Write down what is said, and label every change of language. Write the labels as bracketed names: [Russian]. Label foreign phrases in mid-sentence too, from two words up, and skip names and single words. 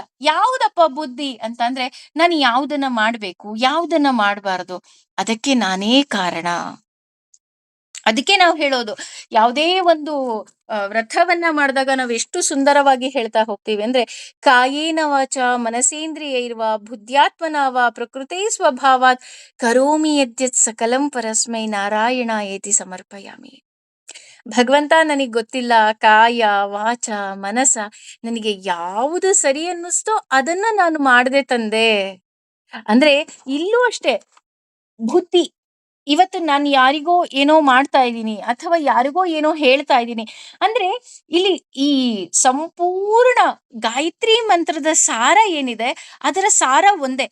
[Kannada] ಯಾವುದಪ್ಪ ಬುದ್ಧಿ ಅಂತಂದ್ರೆ, ನಾನು ಯಾವುದನ್ನ ಮಾಡ್ಬೇಕು, ಯಾವುದನ್ನ ಮಾಡಬಾರದು, ಅದಕ್ಕೆ ನಾನೇ ಕಾರಣ. ಅದಕ್ಕೆ ನಾವು ಹೇಳೋದು, ಯಾವುದೇ ಒಂದು ವ್ರತವನ್ನ ಮಾಡಿದಾಗ ನಾವು ಎಷ್ಟು ಸುಂದರವಾಗಿ ಹೇಳ್ತಾ ಹೋಗ್ತೀವಿ ಅಂದ್ರೆ, [Sanskrit] ಕಾಯೇನ ವಾಚ ಮನಸೇಂದ್ರಿಯ ಇರುವ ಬುದ್ಧ್ಯಾತ್ಮನಾವ ಪ್ರಕೃತಿ ಸ್ವಭಾವಾತ್ ಕರೋಮಿ ಯದ್ಯತ್ ಸಕಲಂ ಪರಸ್ಮೈ ನಾರಾಯಣ ಏತಿ ಸಮರ್ಪಯಾಮಿ. [Kannada] ಭಗವಂತ ನನಗ್ ಗೊತ್ತಿಲ್ಲ, [Sanskrit] ಕಾಯ ವಾಚ ಮನಸ [Kannada] ನನಗೆ ಯಾವುದು ಸರಿ ಅನ್ನಿಸ್ತೋ ಅದನ್ನ ನಾನು ಮಾಡದೆ ತಂದೆ. ಅಂದ್ರೆ ಇಲ್ಲೂ ಅಷ್ಟೇ, ಬುದ್ಧಿ ಇವತ್ತು ನಾನು ಯಾರಿಗೋ ಏನೋ ಮಾಡ್ತಾ ಇದ್ದೀನಿ ಅಥವಾ ಯಾರಿಗೋ ಏನೋ ಹೇಳ್ತಾ ಇದ್ದೀನಿ ಅಂದ್ರೆ ಇಲ್ಲಿ ಈ ಸಂಪೂರ್ಣ ಗಾಯತ್ರಿ ಮಂತ್ರದ ಸಾರ ಏನಿದೆ ಅದರ ಸಾರ ಒಂದೇ.